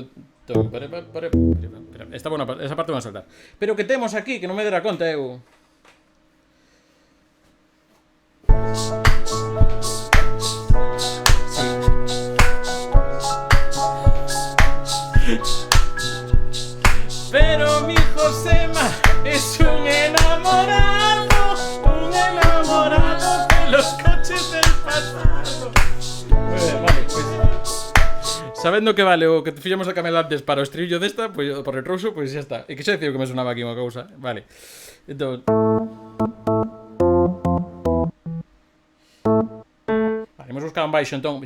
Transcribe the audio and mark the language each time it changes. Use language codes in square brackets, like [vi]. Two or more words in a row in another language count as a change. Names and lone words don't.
[es] Esa parte vamos a saltar. [gl] Pero que temos aquí, que non me dera conta, eu... [es] Pero mi Josema es un enamorado de los coches del pasado. [gl] Vale, pues sabendo que vale o que fixemos a Camela antes para o estribillo desta, pues, por retrouso, pues xa está. E que xa decido que me sonaba aquí unha cousa. Vale. Entón... Vale, imos buscar un baixo, entón.